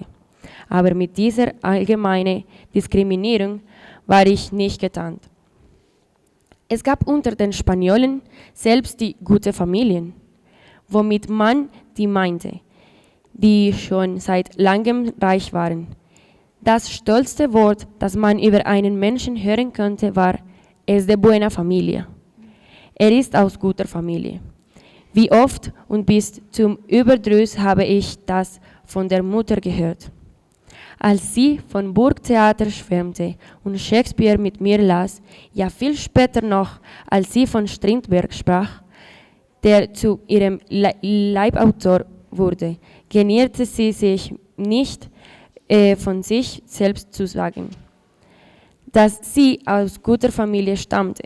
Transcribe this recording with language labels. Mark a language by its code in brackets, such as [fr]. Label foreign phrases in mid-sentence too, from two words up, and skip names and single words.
[de] Aber mit dieser allgemeinen Diskriminierung war ich nicht getarnt. Es gab unter den Spaniolen selbst die gute Familien, womit man die meinte, die schon seit langem reich waren. Das stolzste Wort, das man über einen Menschen hören konnte, war es [es] de buena familia. [de] Er ist aus guter Familie. Wie oft und bis zum Überdruss habe ich das von der Mutter gehört. Als sie von Burgtheater schwärmte und Shakespeare mit mir las, ja viel später noch, als sie von Strindberg sprach, der zu ihrem Leibautor wurde, genierte sie sich nicht, von sich selbst zu sagen, dass sie aus guter Familie stammte.